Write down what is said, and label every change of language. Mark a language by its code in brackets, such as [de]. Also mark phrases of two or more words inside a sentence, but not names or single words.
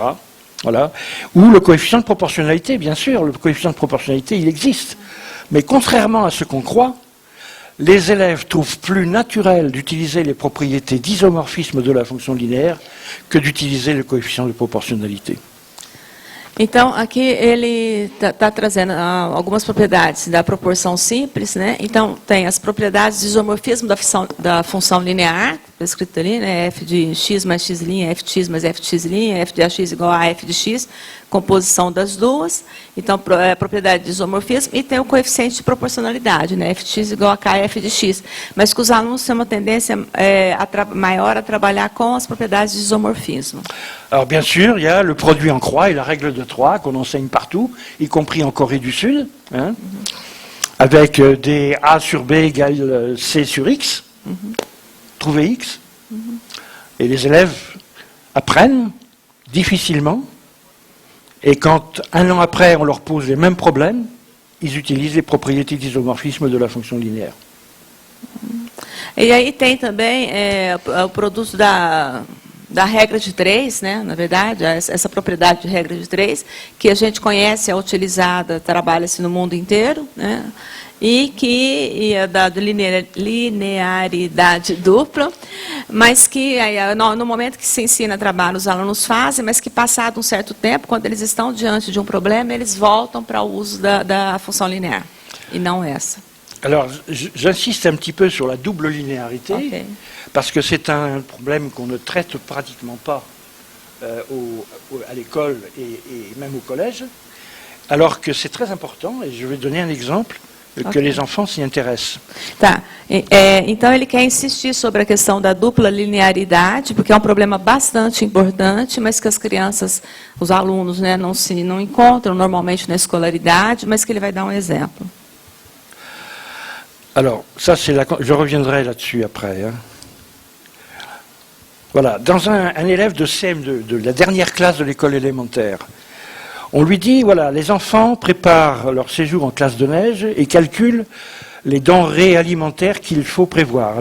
[fr] Voilà. Ou le coefficient de proportionnalité, bien sûr, le coefficient de proportionnalité, il existe. Mais contrairement à ce qu'on croit, les élèves trouvent plus naturel d'utiliser les propriétés d'isomorphisme de la fonction linéaire que d'utiliser le coefficient de proportionnalité. [pt] Então, aqui ele está trazendo algumas propriedades da proporção simples, né? Então, tem as propriedades de isomorfismo da função linear, escrito ali, né? F de x mais x', fx mais fx', f de ax igual a f de x, composição das duas. Então, a propriedade de isomorfismo, e tem o coeficiente de proporcionalidade, né? Fx igual a kf de x. Mas que os alunos têm uma tendência maior a trabalhar com as propriedades de isomorfismo. [fr] Alors, bien sûr, il y a le produit en croix et la règle de Troyes qu'on enseigne partout, y compris en Corée du Sud, avec des A sur B égale C sur X, trouver X, et les élèves apprennent difficilement, et quand un an après on leur pose les mêmes problèmes, ils utilisent les propriétés d'isomorphisme de la fonction linéaire. [pt] E aí tem também o produto da regra de 3, né, na verdade, essa propriedade de regra de 3, que a gente conhece, é utilizada, trabalha-se no mundo inteiro, né, e que é da linearidade dupla, mas que no momento que se ensina trabalho, os alunos fazem, mas que passado um certo tempo, quando eles estão diante de um problema, eles voltam para o uso da função linear, e não essa. [fr] Alors, j'insiste un petit peu sur la double linéarité, Okay. parce que c'est un problème qu'on ne traite pratiquement pas à l'école et même au collège, alors que c'est très important, et je vais donner un exemple, que les enfants s'y intéressent. [pt] Tá. Então, ele quer insistir sobre a questão da dupla linearidade, porque é um problema bastante importante, mas que as crianças, os alunos, né, não encontram normalmente na escolaridade, mas que ele vai dar um exemplo. [fr] Alors, ça, je reviendrai là-dessus après. Voilà, dans un élève de CM2, de la dernière classe de l'école élémentaire, on lui dit, voilà, les enfants préparent leur séjour en classe de neige et calculent les denrées alimentaires qu'il faut prévoir.